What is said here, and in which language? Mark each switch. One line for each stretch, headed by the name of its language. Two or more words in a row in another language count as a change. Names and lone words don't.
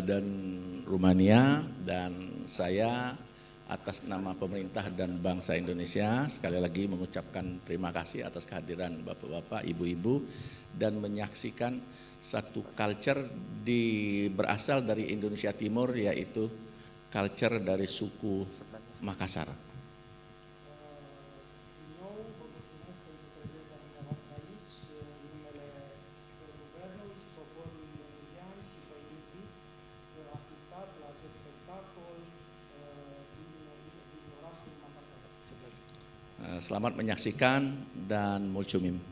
Indonesian: dan Rumania, dan saya atas nama pemerintah dan bangsa Indonesia sekali lagi mengucapkan terima kasih atas kehadiran bapak-bapak, ibu-ibu, dan menyaksikan satu culture berasal dari Indonesia Timur, yaitu culture dari suku Makassar.
Romanian: Din nou, vă mulțumesc pentru prezența dumneavoastră aici, în numele guvernului și poporului indonezian și vă invit să asistați la acest spectacol din orașul Makassar.
Indonesian: Selamat menyaksikan dan mulcumim.